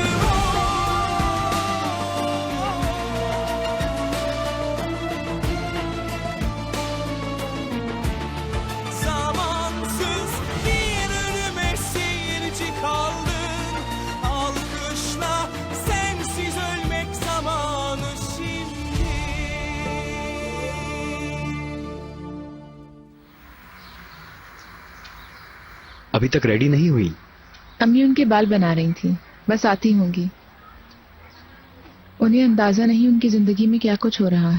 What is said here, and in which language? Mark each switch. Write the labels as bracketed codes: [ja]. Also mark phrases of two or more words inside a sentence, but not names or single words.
[tr] Zamansız bir ölüme seyirci kaldın. Alkışla, sensiz ölmek zamanı şimdi. [ur] ابھی تک ریڈی نہیں ہوئی? امی ان کے بال بنا رہی تھی، بس آتی ہوں گی. انہیں اندازہ نہیں ان کی زندگی میں کیا کچھ ہو رہا ہے.